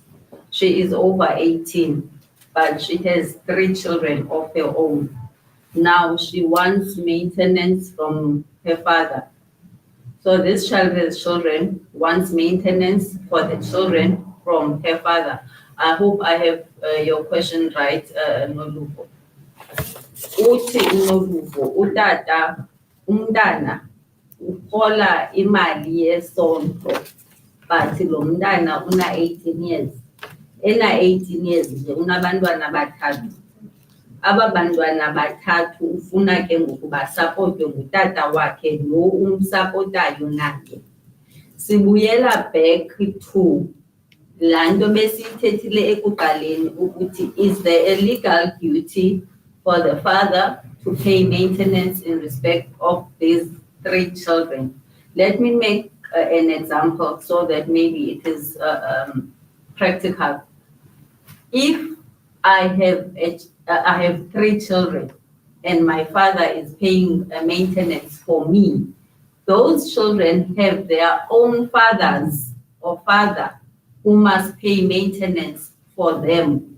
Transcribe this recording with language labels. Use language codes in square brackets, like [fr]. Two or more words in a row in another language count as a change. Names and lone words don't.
[en] She is over 18, but she has 3 children of her own. Now she wants maintenance from her father. So this child has children, wants maintenance for the children from her father. I hope I have your question right, Noluvo. [xh] Uthi Noluvo, utata, umntana, urhola imali yesondlo, but lo mntana una 18 years. Ena 18 years nje unabantwana bathathu. Aba bantwana bathathu ufuna ke ngoku basapotwe ngutata wakhe lo umsapotayo naye. Sibuyela [en] back to [xh] laa nto besiyithethile ekuqaleni ukuthi, [en] is there a legal duty for the father to pay maintenance in respect of these 3 children? Let me make an example so that maybe it is practical. If I have 3 children and my father is paying maintenance for me, those children have their own fathers or father who must pay maintenance for them.